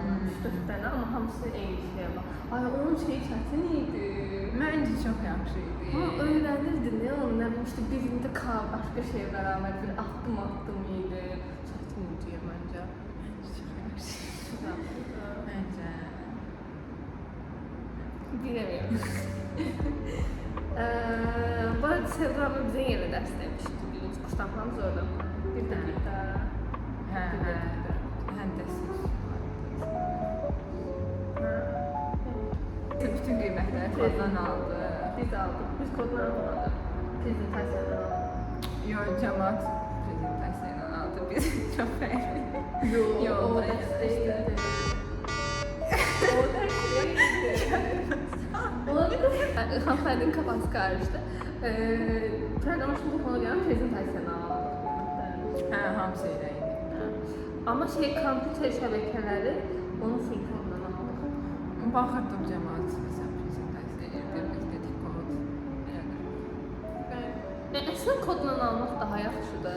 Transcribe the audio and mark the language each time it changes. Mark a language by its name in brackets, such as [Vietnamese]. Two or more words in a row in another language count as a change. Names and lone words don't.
[Azerbaijani] 3-4 dənə, amma hamısı eyni şeyə bax. Ay, onun şeyi çətin idi. Məncə çox yaxşı idi. Amma öyrənirdin, nə onu, nə bileyim, işte birində başqa şey bərabər bir addım idi. Çətin idi məncə. Məncə. [Turkish] Bilemiyorum. Bu arada Sevram'ı bize yeni ders demişti. Birinci kursdan falan zordu. Bir de. [Azerbaijani] Hə, həndəsiz. Bütün qiymətləri koddan aldı. [Turkish] Biz aldık. Biz koddan almadık. Prezentasiyadan aldık. [Azerbaijani] Yox, cəmaat prezentasiyadan aldı. Biz çox fərqli. Yox, [Turkish] o ders değildi. O ders değildi. Olabilir. Hanımefendinin kafası karıştı. Programa şimdi konu gelen prezentasyonu aldık. [Azerbaijani] Hə, hamısı elə idi. Ama kompüter şəbəkələri onu full koddan aldık. Baxırdım cəmaat məsələn prezentasiya edirdi, biz dedik kod. Əslində kodla almaq daha yaxşıdır.